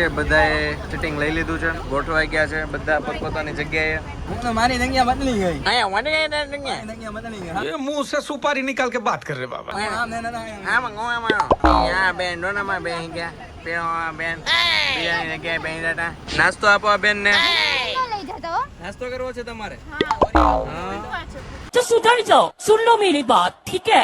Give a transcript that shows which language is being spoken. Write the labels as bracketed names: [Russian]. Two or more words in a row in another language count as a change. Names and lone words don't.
[Gujarati] બધાએ સિટિંગ લઈ લીધું છે, ગોઠવાઈ ગયા છે બધા પોતપોતાની જગ્યાએ. મારી જગ્યા બદલી ગઈ. [Hindi] ये मुंह से सुपारी निकाल के बात कर रहे बाबा [Gujarati] નાસ્તો આપો આ બેન ને. નાસ્તો કરવો છે તમારે? [Hindi] तो सुधर जाओ, सुन लो मेरी बात, ठीक है?